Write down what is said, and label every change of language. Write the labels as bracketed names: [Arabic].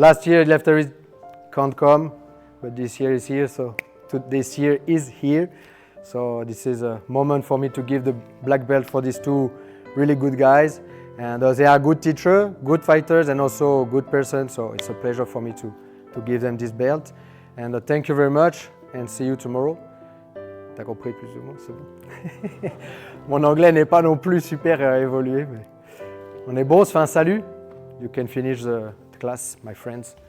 [English] Last year, Lefteris can't come, but this year is here, so this year is here. So this is a moment for me to give the black belt for these two really good guys. And they are good teachers, good fighters, and also good persons, so it's a pleasure for me to give them this belt. And thank you very much, and see you tomorrow. [French] T'as compris plus ou moins, c'est bon. Mon anglais n'est pas non plus super évolué, mais on est bon, on se fait un salut. [English] You can finish the class, my friends.